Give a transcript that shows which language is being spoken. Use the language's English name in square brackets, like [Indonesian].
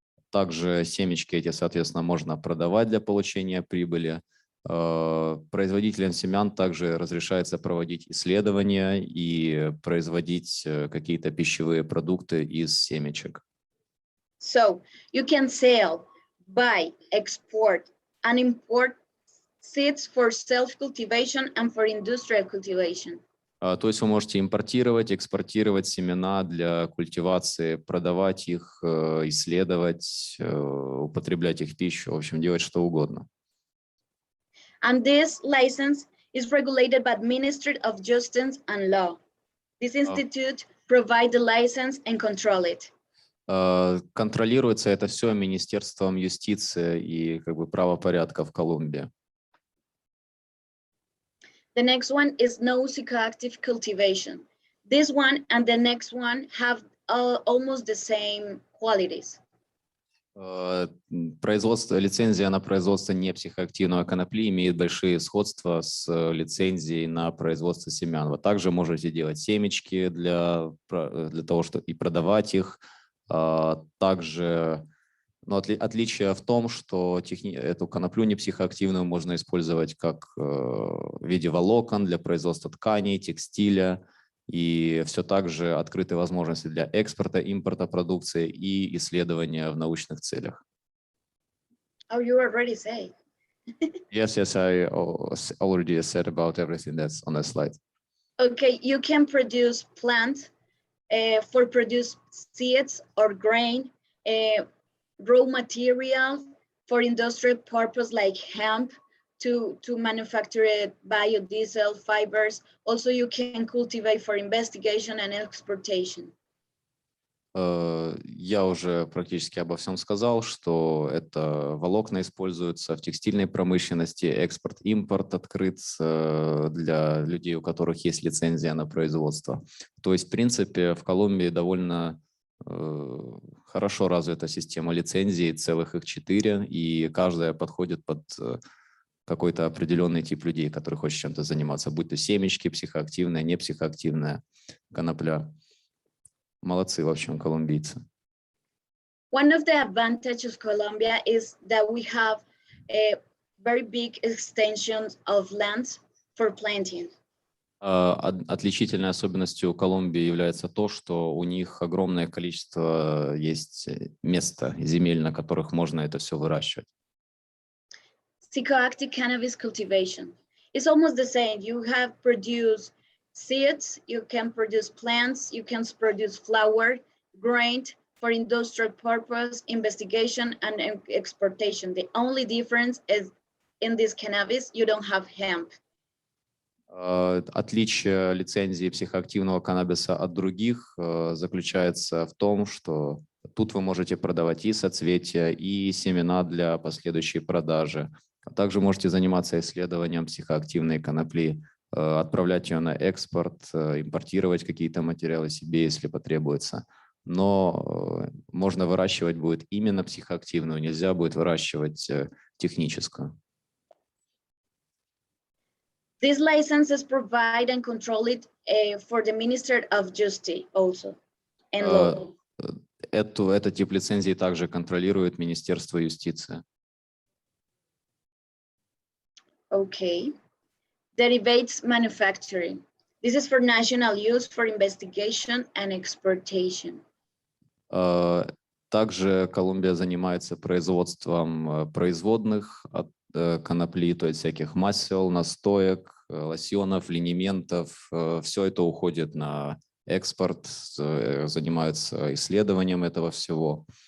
[Russian] Также семечки эти, соответственно, можно продавать для получения прибыли. Производителям семян также разрешается проводить исследования и производить какие-то пищевые продукты из семечек. [English] So you can sell, buy, export, and import seeds for self-cultivation and for industrial cultivation. [Russian] То есть вы можете импортировать, экспортировать семена для культивации, продавать их, исследовать, употреблять их в пищу, в общем, делать что угодно. [English] And this license is regulated by the Ministry of Justice and Law. This institute provides the license and control it. [Russian] Контролируется это все Министерством юстиции и как бы правопорядка в Колумбии. [English] The next one is no psychoactive cultivation. This one and the next one have almost the same qualities. [Russian] Лицензия на производство непсихоактивного конопли имеет большие сходства с лицензией на производство семян. Вы также можете делать семечки для того, чтобы и продавать их. Также отличие в том, что эту коноплю непсихоактивную можно использовать как в виде волокон для производства тканей, текстиля. И все так же открыты возможности для экспорта, импорта продукции и исследования в научных целях. [English] Oh, you already say. Yes, I already said about everything that's on the slide. Okay, you can produce plants for produce seeds or grain, raw material for industrial purpose like hemp, to manufacture biodiesel fibers. Also, you can cultivate for investigation and exportation. [Russian] Я уже практически обо всем сказал, что это волокна используются в текстильной промышленности, экспорт-импорт открыт для людей, у которых есть лицензия на производство. То есть, в принципе, в Колумбии довольно хорошо развита система лицензий, целых их 4, и каждая подходит под какой-то определенный тип людей, который хочет чем-то заниматься, будь то семечки, психоактивная, непсихоактивная конопля. Молодцы, в общем, колумбийцы. [English] One of the advantages of Colombia is that we have a very big extensions of lands for planting. [Russian] Отличительной особенностью Колумбии является то, что у них огромное количество есть места, земель, на которых можно это все выращивать. [English] Psychoactive cannabis cultivation. It's almost the same. You have produced seeds, you can produce plants, you can produce flour, grain for industrial purpose, investigation, and exportation. The only difference is in this cannabis, you don't have hemp. [Russian] Отличие лицензии психоактивного каннабиса от других заключается в том, что тут вы можете продавать и соцветия, и семена для последующей продажи. А также можете заниматься исследованием психоактивной конопли, отправлять ее на экспорт, импортировать какие-то материалы себе, если потребуется. Но можно выращивать будет именно психоактивную, нельзя будет выращивать техническую. [English] These licenses provide and control it for the Ministry of Justice also and law. [Russian] Этот тип лицензии также контролирует Министерство юстиции. [English] Okay. Derivates manufacturing. This is for national use, for investigation and exportation. [Russian] Также Колумбия занимается производством производных от конопли, то есть всяких масел, настоек, лосьонов, линементов. Все это уходит на экспорт, занимаются исследованием этого всего.